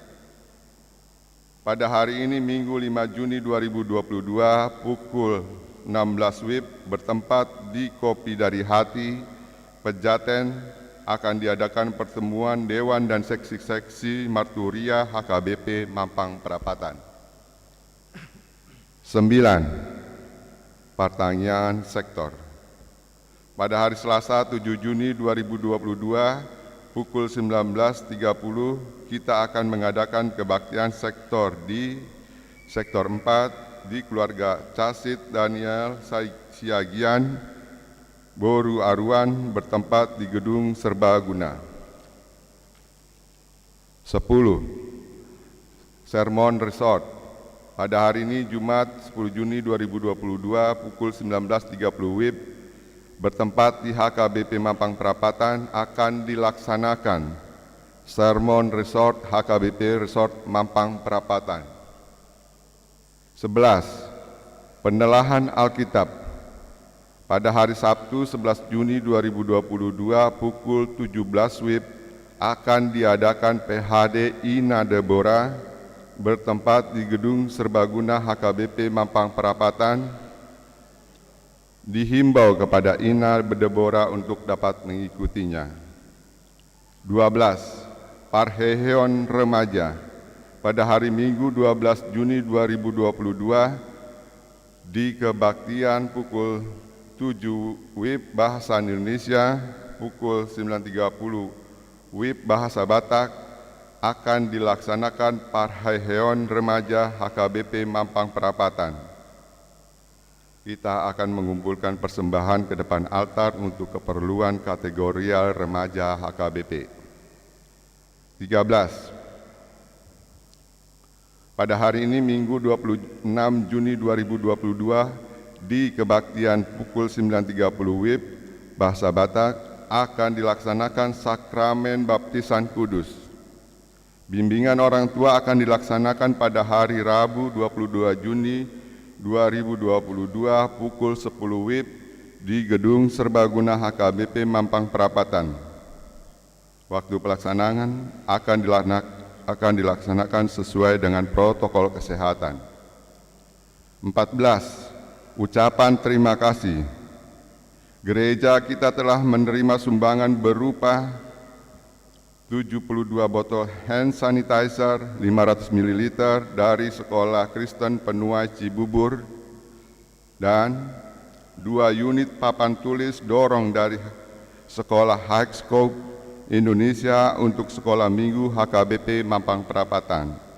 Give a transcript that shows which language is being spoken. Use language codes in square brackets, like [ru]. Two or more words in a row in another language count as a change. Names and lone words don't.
[id] Pada hari ini Minggu 5 Juni 2022 pukul 16 WIB bertempat di Kopi Dari Hati, Pejaten, akan diadakan pertemuan Dewan dan Seksi-Seksi Marturia HKBP Mampang Perapatan. 9. Pertanyaan Sektor. Pada hari Selasa 7 Juni 2022 pukul 19.30 kita akan mengadakan kebaktian sektor di Sektor 4 di keluarga Casit Daniel Siagian Boru Aruan bertempat di Gedung Serbaguna. 10. Sermon Resort. Pada hari ini Jumat 10 Juni 2022 pukul 19.30 WIB bertempat di HKBP Mampang Perapatan akan dilaksanakan Sermon Resort HKBP Resort Mampang Perapatan. 11. Penelahan Alkitab. Pada hari Sabtu 11 Juni 2022 pukul 17 WIB akan diadakan PHD Ina Deborah bertempat di Gedung Serbaguna HKBP Mampang Perapatan. Dihimbau kepada Ina Deborah untuk dapat mengikutinya. 12. Parheheon Remaja. Pada hari Minggu 12 Juni 2022 di kebaktian pukul 7 WIB Bahasa Indonesia, pukul 9.30 WIB Bahasa Batak akan dilaksanakan Parheheon Remaja HKBP Mampang Perapatan. Kita akan mengumpulkan persembahan ke depan altar untuk keperluan kategorial remaja HKBP. 13. Pada hari ini Minggu 26 Juni 2022 di kebaktian pukul 9.30 WIB Bahasa Batak akan dilaksanakan sakramen baptisan kudus. Bimbingan orang tua akan dilaksanakan pada hari Rabu 22 Juni 2022 pukul 10 WIB di Gedung Serbaguna HKBP Mampang Perapatan. Waktu pelaksanaan akan dilaksanakan sesuai dengan protokol kesehatan. 14. Ucapan terima kasih. Gereja kita telah menerima sumbangan berupa 72 botol [en] hand sanitizer [id] 500 ml dari Sekolah Kristen Penuai Cibubur dan 2 unit papan tulis dorong dari Sekolah High Scope Indonesia untuk Sekolah Minggu HKBP Mampang Perapatan.